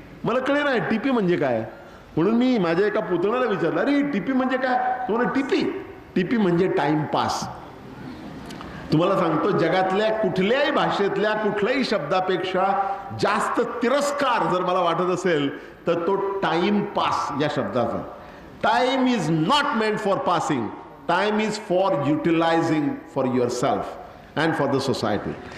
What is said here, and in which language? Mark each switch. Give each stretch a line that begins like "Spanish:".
Marathi: मला कळे नाही टिपी म्हणजे काय. म्हणून मी माझ्या एका पुतण्याला विचारलं, अरे टिपी म्हणजे काय. तो म्हणा टिपी म्हणजे टाइमपास. तुम्हाला सांगतो जगातल्या कुठल्याही भाषेतल्या कुठल्याही शब्दापेक्षा जास्त तिरस्कार जर मला वाटत असेल तर तो टाइम पास या शब्दाचा.
English: Time is not meant for passing. Time is for utilising for your self and for the society.